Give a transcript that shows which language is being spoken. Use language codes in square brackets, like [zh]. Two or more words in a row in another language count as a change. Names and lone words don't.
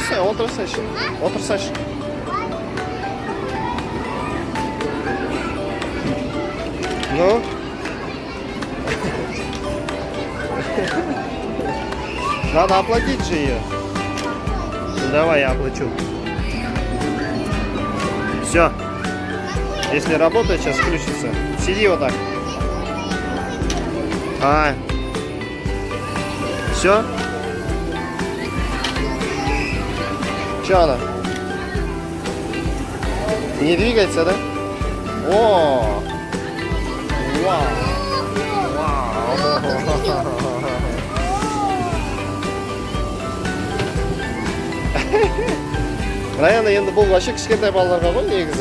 [kk] отырсайшы. Отырсайшы. [ru] Ну? Надо оплатить же ее. Давай, я оплачу. Все. Если работает, сейчас включится. Сиди вот так. Все? Че она? Не двигается, да? О! Вау! Вау! [kk] Раяна, енді бұл вообще кішкентай балаларға ғой негізі.